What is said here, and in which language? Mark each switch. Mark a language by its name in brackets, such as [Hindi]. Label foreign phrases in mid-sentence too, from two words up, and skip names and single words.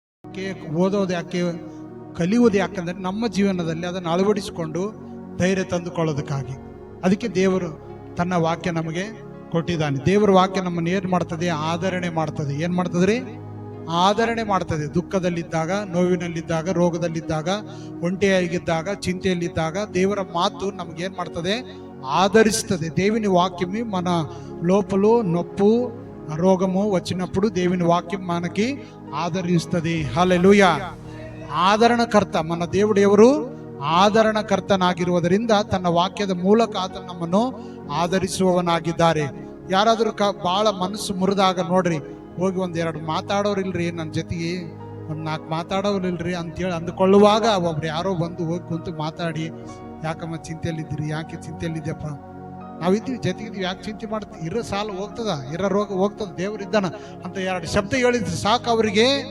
[Kannada] ಯಾಕೆ ಓದೋದು ಯಾಕೆ ಕಲಿಯುವುದು ಯಾಕಂದ್ರೆ ನಮ್ಮ ಜೀವನದಲ್ಲಿ ಅದನ್ನು ಅಳವಡಿಸಿಕೊಂಡು ಧೈರ್ಯ ತಂದುಕೊಳ್ಳೋದಕ್ಕಾಗಿ. ಅದಕ್ಕೆ ದೇವರು ತನ್ನ ವಾಕ್ಯ ನಮಗೆ ಕೊಟ್ಟಿದ್ದಾನೆ. ದೇವರ ವಾಕ್ಯ ನಮ್ಮನ್ನು ಏನು ಮಾಡ್ತದೆ? ಆದರಣೆ ಮಾಡ್ತದೆ. ಏನು ಮಾಡ್ತದ್ರಿ? ಆದರಣೆ ಮಾಡ್ತದೆ. ದುಃಖದಲ್ಲಿದ್ದಾಗ, ನೋವಿನಲ್ಲಿದ್ದಾಗ, ರೋಗದಲ್ಲಿದ್ದಾಗ, ಒಂಟಿಯಾಗಿದ್ದಾಗ, ಚಿಂತೆಯಲ್ಲಿದ್ದಾಗ ದೇವರ ಮಾತು ನಮಗೇನು ಮಾಡ್ತದೆ? [Telugu] ఆదరిస్తుంది. దేవుని వాక్యం మన లోపల నొప్పు రోగము వచ్చినప్పుడు దేవుని వాక్యం మనకి ఆదరిస్తుంది. హల్లెలూయా. ఆదరణకర్త మన దేవుడు ఎవరు? [Kannada] ಆದರಣಕರ್ತನಾಗಿರುವುದರಿಂದ ತನ್ನ ವಾಕ್ಯದ ಮೂಲಕ ಆತನು ನಮ್ಮನ್ನು ಆದರಿಸುವವನಾಗಿದ್ದಾರೆ. ಯಾರಾದರೂ ಬಹಳ ಮನಸ್ಸು ಮುರಿದಾಗ ನೋಡ್ರಿ, ಹೋಗಿ ಒಂದೆರಡು ಮಾತಾಡೋರಿಲ್ರಿ, ನನ್ನ ಜೊತೆಗೆ ಒಂದು 4 ಮಾತಾಡೋರಿಲ್ರಿ ಅಂತೇಳಿ ಅಂದುಕೊಳ್ಳುವಾಗ ಒಬ್ರು ಯಾರೋ ಬಂದು ಹೋಗಿ ಕುಂತು ಮಾತಾಡಿ, ಯಾಕಮ್ಮ ಚಿಂತೆಯಲ್ಲಿದ್ದೀರಿ, ಯಾಕೆ ಚಿಂತೆಯಲ್ಲಿದ್ಯಪ್ಪ, ನಾವಿದ್ದೀವಿ ಜೊತೆಗಿದ್ದೀವಿ, ಯಾಕೆ ಚಿಂತೆ ಮಾಡ್ತೀವಿ, ಇರೋ ಸಾಲ ಹೋಗ್ತದ, ಇರೋ ರೋಗ ಹೋಗ್ತದ, ದೇವರಿದ್ದಾನ ಅಂತ 2 ಶಬ್ದ ಹೇಳಿದ್ರು ಸಾಕು ಅವರಿಗೆ.